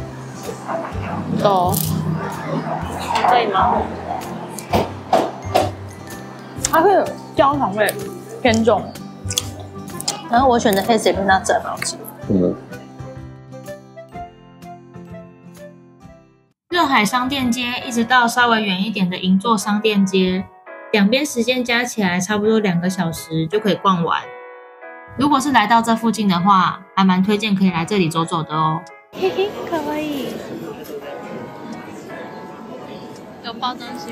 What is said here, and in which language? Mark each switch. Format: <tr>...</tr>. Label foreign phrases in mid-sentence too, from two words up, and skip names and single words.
<zh>可以嗎？它是焦糖味偏重，然後我選的黑色冰它真好吃。熱海商店街一直到稍微遠一點的銀座商店街，兩邊時間加起來差不多2個小時就可以逛完。如果是來到這附近的話，還蠻推薦可以來這裡走走的哦。嘿嘿，可愛い。有包東西嗎？</zh>